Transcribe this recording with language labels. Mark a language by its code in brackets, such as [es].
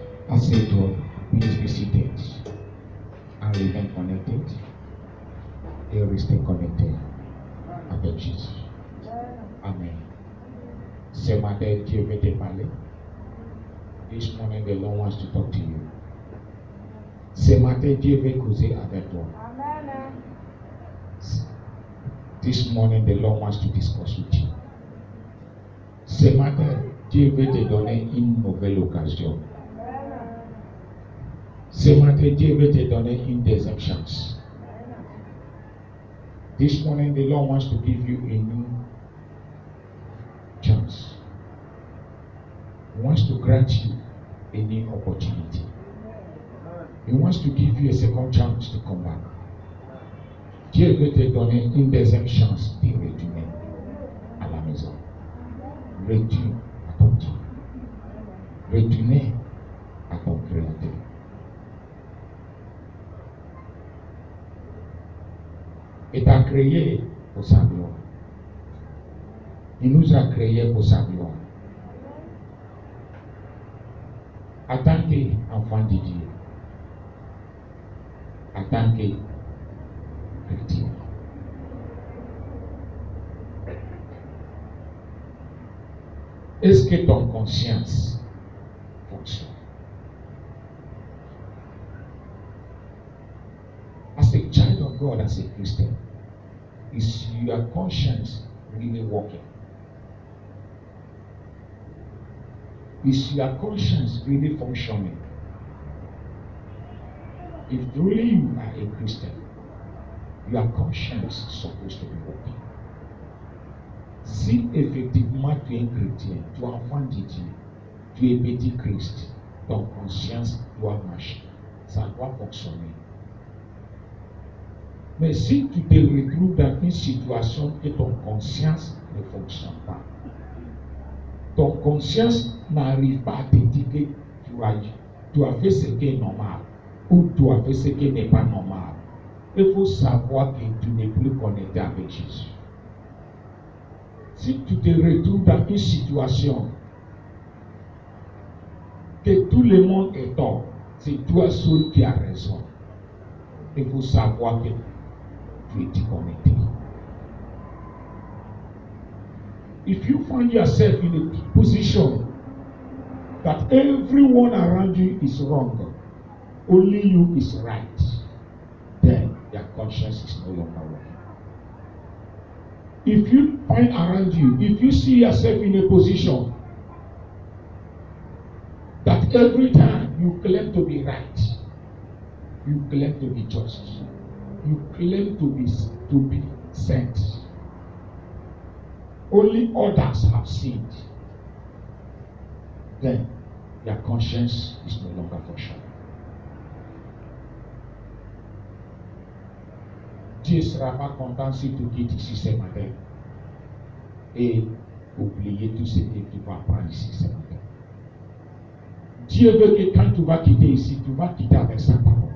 [fr] Assieds-toi, [en] please be seated and remain connected [fr] et restez connecté avec Jésus. Amen. Ce matin, Dieu veut te parler. [en] This morning, the Lord wants to talk to you. [fr] Ce matin, Dieu veut causer avec toi. [en] This morning, the Lord wants to discuss with you. [fr] Ce matin, Dieu veut te donner une nouvelle occasion. Ce matin, Dieu veut te donner une deuxième chance. [en] This morning, the Lord wants to give you a new chance. He wants to grant you a new opportunity. He wants to give you a second chance to come back. [fr] Dieu veut te donner une deuxième chance de retourner à la maison. Retourne à ton Dieu. Retourner à ton Créateur. Il t'a créé pour sa gloire. Il nous a créés pour sa gloire. En tant qu'enfant de Dieu, en tant que chrétien, est-ce que ton conscience fonctionne? [en] As a child of God, as a Christian, is your conscience really working? Is your conscience really functioning? If truly you are a Christian, your conscience is supposed to be working. [fr] Si effectivement tu es un chrétien, tu es enfant de Dieu, tu es petit Christ, ton conscience doit marcher, ça doit fonctionner. Mais si tu te retrouves dans une situation que ton conscience ne fonctionne pas, ton conscience n'arrive pas à te dire que tu tu as fait ce qui est normal ou tu as fait ce qui n'est pas normal. Il faut savoir que tu n'es plus connecté avec Jésus. Si tu te retrouves dans une situation que tout le monde est tort, c'est toi seul qui as raison. Il faut savoir que tu es déconnecté. [en] If you find yourself in a position that everyone around you is wrong, only you is right, then your conscience is no longer working. If you find around you, if you see yourself in a position that every time you claim to be right, you claim to be just, you claim to be sent, only others have sinned, then your conscience is no longer functioning. [fr] Dieu ne sera pas content si tu quittes ici ce matin et oublier tout ce que tu vas apprendre ici ce matin. Dieu veut que quand tu vas quitter ici, tu vas quitter avec sa parole.